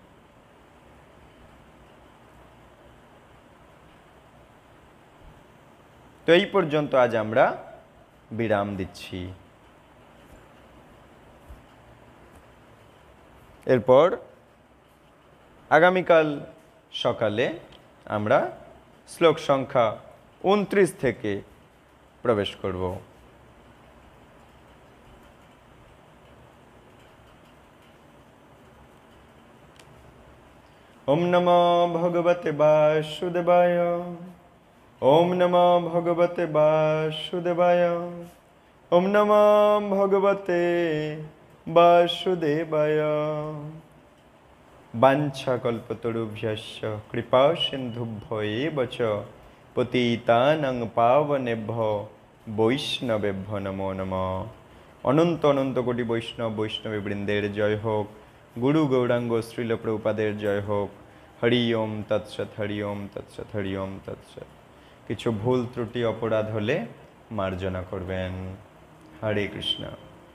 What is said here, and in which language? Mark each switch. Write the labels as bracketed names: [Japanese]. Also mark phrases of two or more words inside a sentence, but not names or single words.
[Bangla] তো এই পর্যন্ত আজ আমরা বিরাম দিচ্ছি। এরপর আগামীকাল সকালে আমরা শ্লোক সংখ্যা 29 থেকে প্রবেশ করব। [Sanskrit] ওম নমো ভগবতে বাসুদেবায়, ওম নমো ভগবতে বাসুদেবায়, ওম নমো ভগবতে বাসুদেবায়। বাঞ্ছাকল্পতরুভ্যশ্চ কৃপা সিন্ধুভ্য এব চ পতিতানাং পাবনেভ্যো বৈষ্ণবেভ্যো নমো নমঃ। [Bangla] অনন্ত অনন্ত কোটি বৈষ্ণবী বৃন্দের জয় হোক। গুরু গৌরাঙ্গ শ্রীল প্রভুপাদের জয় হোক। [Sanskrit] হরি ওম তৎসৎ, হরি ওম তৎসৎ, হরি ওম তৎসৎ। [Bangla] কিছু ভুল ত্রুটি অপরাধ হলে মার্জনা করবেন। হরে কৃষ্ণ।